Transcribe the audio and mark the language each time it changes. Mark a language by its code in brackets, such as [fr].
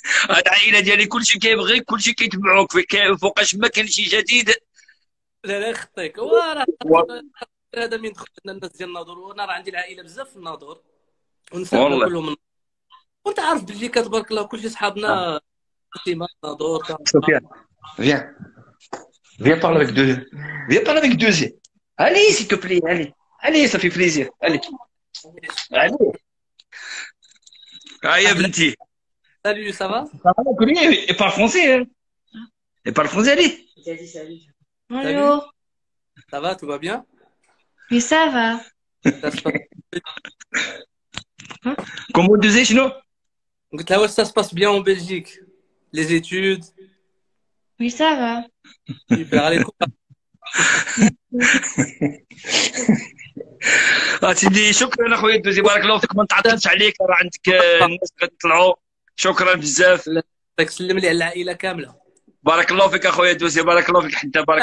[ar] هاد العائله ديالي كلشي كيبغيك، كلشي كيتبعوك فوقاش ما كاين شي جديد. لا لا يخطيك، وراه والله هذا من دخل لنا الناس ديال الناظور، وانا راه عندي العائله بزاف في الناظور ونسابنا والله. كلهم من... وانت عارف بلجيكا تبارك الله كلشي صحابنا تيما الناظور [fr] Sofiane, viens, viens parler avec deux, viens parler avec deux. Allez, s'il te plaît, allez, allez, ça fait plaisir, allez, allez. [ar] Ah, يا بنتي. [fr] Salut, ça va? Il parle français, hein. Il parle français, allez. Salut, Bonjour. ça va, tout va bien? Oui, ça va. Ça se passe... Comment tu dis, sinon? [ar] قلت لها واش [fr] ça se passe bien en Belgique? Les études, Oui, ça va. super [ar] عليكم. سيدي شكرا اخويا الدوزي، بارك الله فيك، ما نتعطلش عليك، راه عندك الناس غادي يطلعوا. شكرا بزاف. بدك تسلم لي على العائلة كاملة. بارك الله فيك اخويا الدوزي، بارك الله فيك حتى بارك.